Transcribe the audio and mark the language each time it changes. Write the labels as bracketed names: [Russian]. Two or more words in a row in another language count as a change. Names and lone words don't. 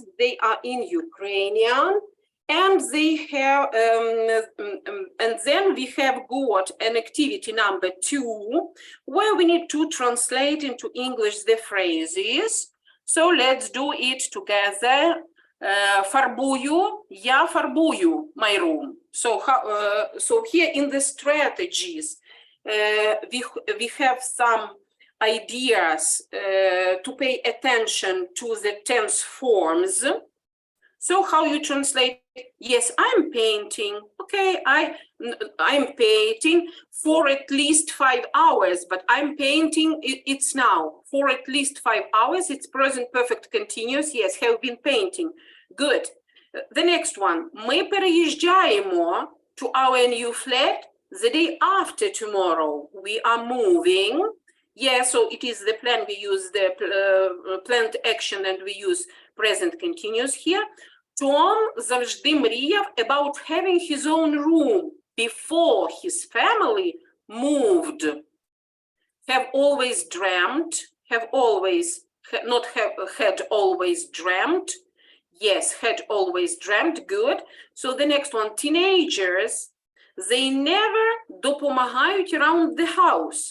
[English] They are in Ukrainian, and they have, and then we have got an activity number 2, where we need to translate into English the phrases. So let's do it together. [Ukrainian] Фарбую, я фарбую [English] my room. So here in the strategies, we have some ideas to pay attention to the tense forms. So how you translate? Yes, I'm painting. Okay, I'm painting for at least 5 hours, but I'm painting, it's now. For at least 5 hours, it's present perfect continuous. Yes, have been painting. Good. The next one. [Ukrainian] Ми переїжджаємо [English] to our new flat the day after tomorrow. We are moving. Yeah, so it is the plan. We use the planned action and we use present continuous here. Tom [Ukrainian] завжди мріяв [English] about having his own room before his family moved. Have always dreamt, had always dreamt. Yes, had always dreamt, good. So the next one, teenagers, they never допомагають around the house.